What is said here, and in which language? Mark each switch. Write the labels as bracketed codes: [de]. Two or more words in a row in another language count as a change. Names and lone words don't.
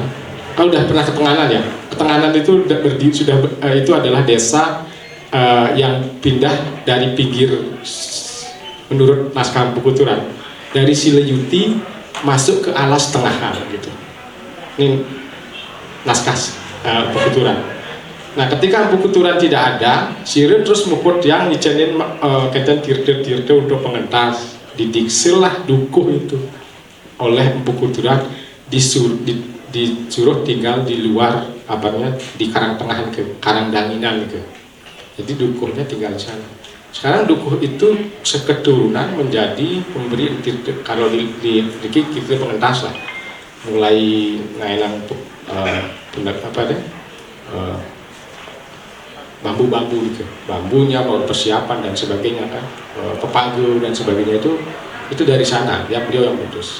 [id] Kalau udah pernah ke Tenganan ya, Tenganan itu itu adalah desa yang pindah dari pinggir, menurut naskah Empu Kuturan, dari Sileyuti masuk ke alas Tengahan gitu. Ini naskah Empu Kuturan. Nah, ketika Empu Kuturan tidak ada, Sire terus muput yang [ban] ngicenin keten tirte-tirte [id] untuk pengentas. Didiksil dukuh itu oleh Empu Kuturan, disuruh tinggal di luar di Karangtengahan ke Karangdanginan gitu. Jadi dukuhnya tinggal di sana. Sekarang dukuh itu seketurunan menjadi pemberi tirte, kalau di kita pengentas lah, mulai ngailang bambu-bambu gitu, bambunya mau persiapan dan sebagainya kan, pepagu dan sebagainya itu dari sana ya, beliau yang putus.